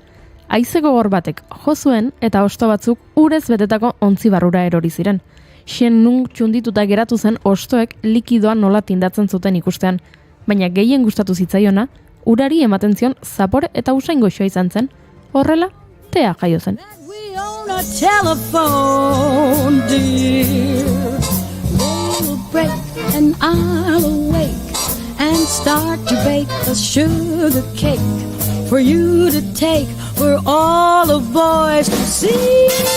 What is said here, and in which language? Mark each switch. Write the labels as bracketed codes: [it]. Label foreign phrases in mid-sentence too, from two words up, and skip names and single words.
[eu] Haize gogor batek jo zuen eta hosto batzuk urez betetako ontzi barrura erori ziren. Shen Nung txundituta geratu zen hostoek likidoa nola tindatzen zuten ikustean, baina gehien gustatu zitzaiona, urari ematen zion zapore eta usain goxoa izan zen, horrela, tea jaio zen. [en] And start to bake a sugar cake for you to take, for all the boys to see.